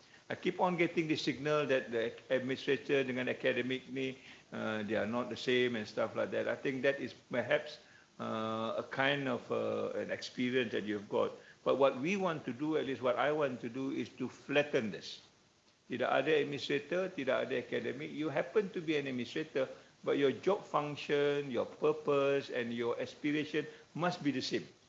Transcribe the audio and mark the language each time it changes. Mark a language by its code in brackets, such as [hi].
[en] I keep on getting the signal that the administrator dengan academic ni, they are not the same and stuff like that. I think that is perhaps a kind of an experience that you've got. But what we want to do, at least what I want to do, is to flatten this. [ms] Tidak ada administrator, tidak ada academic. [en] You happen to be an administrator, but your job function, your purpose, and your aspiration must be the same.